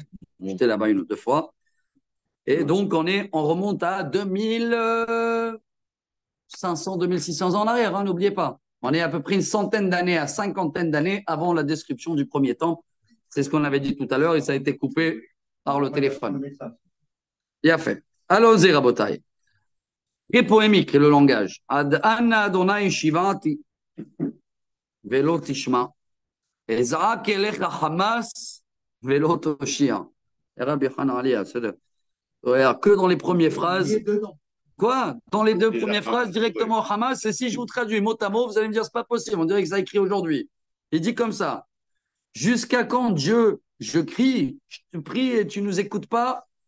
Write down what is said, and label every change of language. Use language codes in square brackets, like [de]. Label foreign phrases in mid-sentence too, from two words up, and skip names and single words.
[fr] J'étais là-bas une ou deux fois. Et donc, on remonte à 2500, 2600 ans en arrière, hein, n'oubliez pas. On est à peu près une centaine d'années à cinquantaine d'années avant la description du premier temple. C'est ce qu'on avait dit tout à l'heure et ça a été coupé par le téléphone. Il a fait. Allons-y, Rabotai. Très polémique, le langage. [he] עד אנה ה' שועתי ולא תשמע. אזעק אליך חמס ולא תושיע. [fr] Rabbi Yochanan Ali, que dans les premières phrases. Quoi? Dans les deux premières phrases, directement Hamas, et si je vous traduis mot à mot, vous allez me dire c'est pas possible, on dirait que ça a écrit aujourd'hui. Il dit comme ça: jusqu'à quand Dieu, je crie, je te prie et tu nous écoutes pas?